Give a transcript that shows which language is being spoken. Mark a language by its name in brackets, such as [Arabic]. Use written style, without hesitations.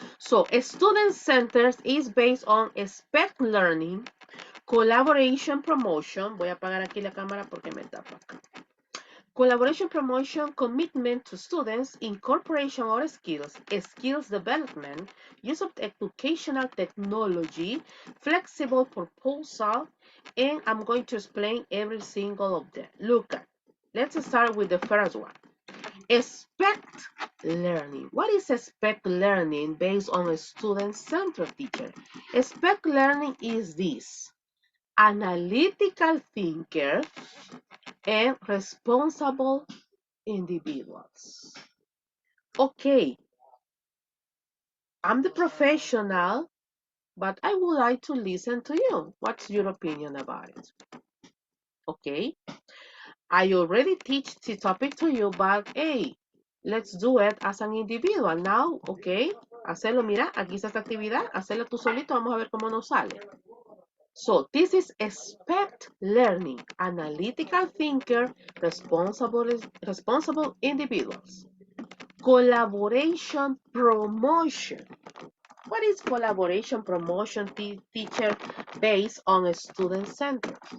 [English] So, student centers is based on expect learning, collaboration promotion. [Spanish] Voy a apagar aquí la cámara porque me tapa acá. [English] Collaboration promotion, commitment to students, incorporation of skills, skills development, use of educational technology, flexible proposal, and I'm going to explain every single of them. Look at, let's start with the first one. Expect learning. What is expect learning based on a student-centered teacher? Expect learning is this: analytical thinker and responsible individuals. Okay, I'm the professional, but I would like to listen to you. What's your opinion about it? Okay, I already teach the topic to you, but hey, let's do it as an individual now, okay? [Spanish] Hacerlo, mira, aquí está esta actividad, hacerlo tú solito, vamos a ver cómo nos sale. [English] So, this is expect learning, analytical thinker, responsible individuals. Collaboration promotion. What is collaboration promotion, teacher, based on a student center?